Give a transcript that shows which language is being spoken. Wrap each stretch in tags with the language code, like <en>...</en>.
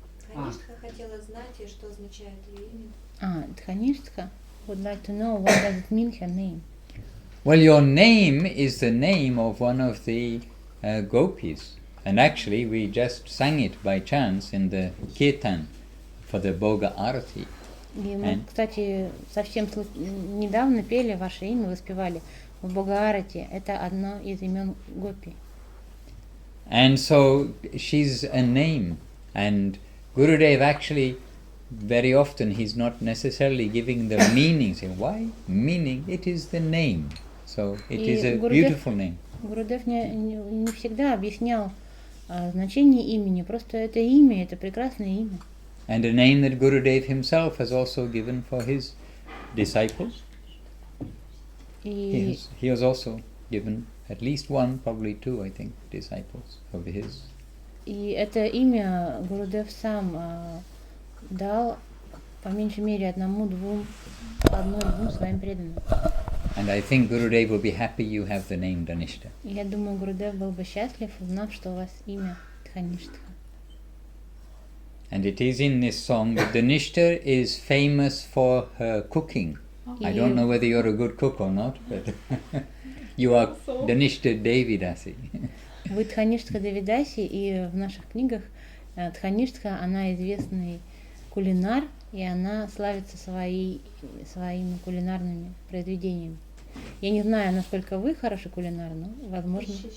<ru>Дхаништха хотела знать, что означает ее имя.</ru> <en>Дхаништха would like to know what does it mean, her name. Well, your name is the name of one of the gopis. And actually we just sang it by chance in the kirtan for the Bhoga Arati.</en> <ru>И мы, кстати, совсем недавно пели ваше имя, вы спевали в Бхага-арати. Это одно из имен гопи.</ru> <en>And so she's a name. And Gurudev actually, very often, he's not necessarily giving the meaning. Saying, why? Meaning, it is the name. So it is a beautiful name.</en> <ru>Гурудев не всегда объяснял значение имени. Просто это имя, это прекрасное имя.</ru> <en>And a name that Gurudev himself has also given for his disciples. He has also given at least one, probably two, I think, disciples of his.</en> <ru>И это имя Гурудев сам дал по меньшей мере одной-двум своим преданным.</ru> <en>And I think Gurudev will be happy you have the name Dhanishta.</en> <ru>Я думаю, Гурудев был бы счастлив, узнав, что у вас имя Дхаништха.</ru> <en>And it is in this song that Dhanishta is famous for her cooking. I don't know whether you're a good cook or not, but you are Dhanishta Devidasi.</en> <ru>Вы Дхаништха Девидаси, и в наших книгах Дхаништха, она известный кулинар, и она славится своими кулинарными произведениями. Я не знаю, насколько вы хороший кулинар, но возможно.</ru>